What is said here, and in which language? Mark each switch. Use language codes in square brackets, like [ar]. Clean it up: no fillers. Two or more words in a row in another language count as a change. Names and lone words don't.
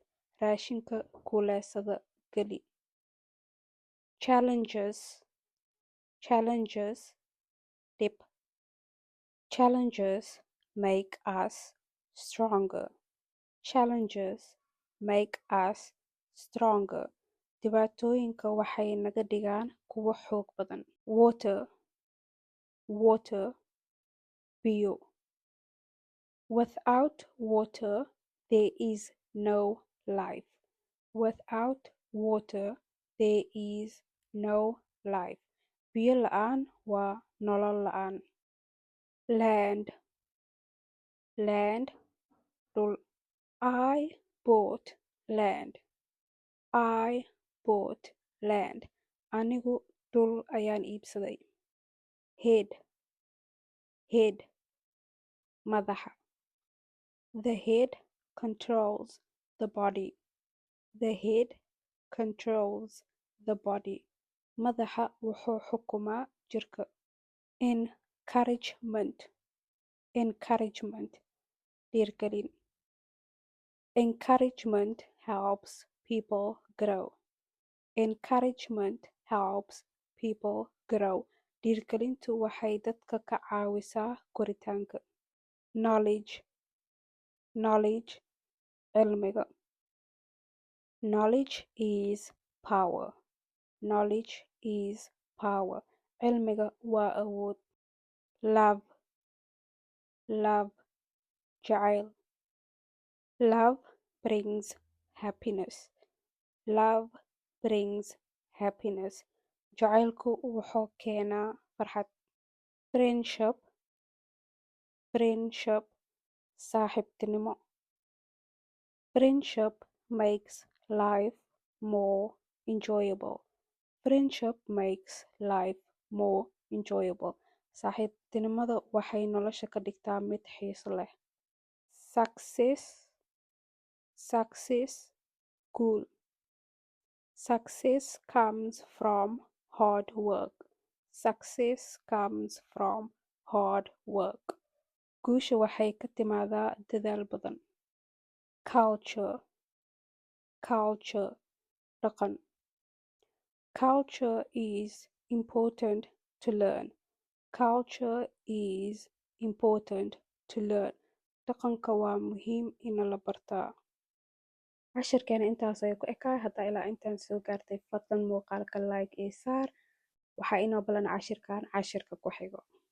[so] Raashinka kuleysada geli. [en] Challenges, challenges, dip. Challenges make us stronger. Challenges make us stronger. [so] Dhibaatooyinka waxay naga dhigaan kuwo xoog badan. [en] Water, water, biyo. Without water, there is no life. Without water, there is no life. [so] Biyo la'aan waa nolol la'aan. [en] Land, land, dhul. I bought land. I bought land. [so] Anigu dhul ayaan iibsaday. [en] Head, head, madaxa. The head controls the body. The head controls the body. [so] Madaxa wuxuu xukumaa jirka. [en] Encouragement, encouragement, dhiirgelin. Encouragement helps people grow. Encouragement helps people grow. [so] Dhiirgelintu waxay dadka ka caawisaa koritaanka. [en] Knowledge, knowledge, cilmiga. Knowledge is power. Knowledge is power. [so] Cilmiga waa awood. [en] Love, love, jacayl. Love brings happiness. Love brings happiness. [so] Jacaylku wuxuu keenaa farxad. [en] Friendship, friendship, saaxiibtinimo. Friendship makes life more enjoyable. Friendship makes life more enjoyable. [so] Saaxiibtinimada waxay nolosha ka dhigtaa mid xiiso leh. [en] Success, success, goal. Success comes from hard work. Success comes from hard work. [so] Guusha waxay ka timaadaa dadaal badan. [en] Culture, culture, dhaqan. Culture is important to learn. Culture is important to learn. [so] Dhaqanka waa muhiim in la bartaa. Cashirkeena intaas ayuu ku ekaa. Haddaa ilaa intaan soo gaartay fadlan muuqaalka like iyo saar. Waxaa inoo balan cashirkan cashirka ku xigo.